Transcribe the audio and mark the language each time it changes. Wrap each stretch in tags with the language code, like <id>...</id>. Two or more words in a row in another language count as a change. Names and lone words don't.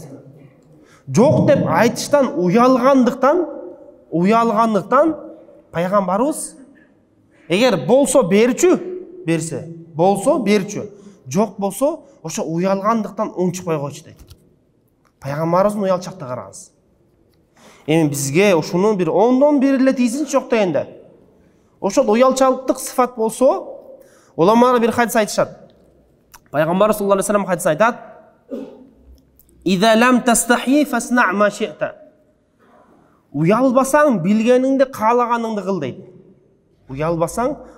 <ky>Жок деп айтыштан уялгандыктан пайгамбарыбыз эгер болсо берсе, болсо берчү, жок болсо ошо уялгандыктан унчукпай койчу дейт. Пайгамбарыбыздын уялчакты караңыз. Эми бизге ушунун бир 10дон 1 эле тийсинчи жок дегенде. Ошол уялчалыктык сыфат болсо, уламалар бир хадис айтышат. Пайгамбар</ky> <ar>صلى الله عليه وسلم</ar> <ky>хадис айтат:</ky> <ar>"إذا لم تستحي فاصنع ما شئت."</ar> <ky>Уялбасаң билгениңди, каалаганыңды кыл дейт.</ky> <kk>ұялбасаң</kk>